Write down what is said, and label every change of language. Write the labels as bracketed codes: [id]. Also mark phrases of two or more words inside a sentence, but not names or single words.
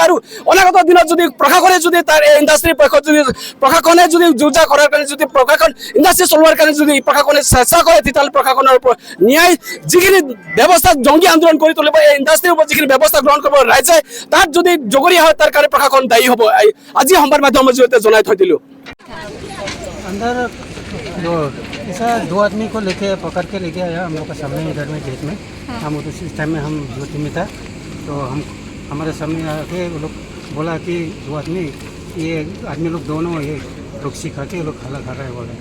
[as] আৰু অনাগত দিনত যদি প্ৰশাসনে যদি তাৰ এই ইণ্ডাষ্ট্ৰীৰ পক্ষত যদি প্ৰশাসনে যদি যুঁজা কৰাৰ কাৰণে যদি প্ৰশাসন ইণ্ডাষ্ট্ৰী চলোৱাৰ কাৰণে যদি প্ৰশাসনে চেষ্টা কৰে, তেতিয়াহ'লে প্ৰশাসনৰ ওপৰত ন্যায় যিখিনি ব্যৱস্থা জংগী আন্দোলন কৰি তুলিব, এই ইণ্ডাষ্ট্ৰীৰ ওপৰত যিখিনি ব্যৱস্থা গ্ৰহণ কৰিব ৰাইজে, তাত যদি জগৰীয়া হয় তাৰ কাৰণে প্ৰশাসন দায়ী হ'ব। আজি সংবাদ মাধ্যমৰ জৰিয়তে জনাই থৈ দিলোঁ। [hi] ऐसा 2 आदमी को लेके पकड़ के लेके आया हम लोग का सामने इधर में गेट में। हम उस टाइम में हम ड्यूटी में था, तो हम हमारे सामने आके वो लोग बोला कि 2 आदमी ये आदमी लोग दोनों ये रुक्सी खा के लोग खाना खा रहे हैं बोले।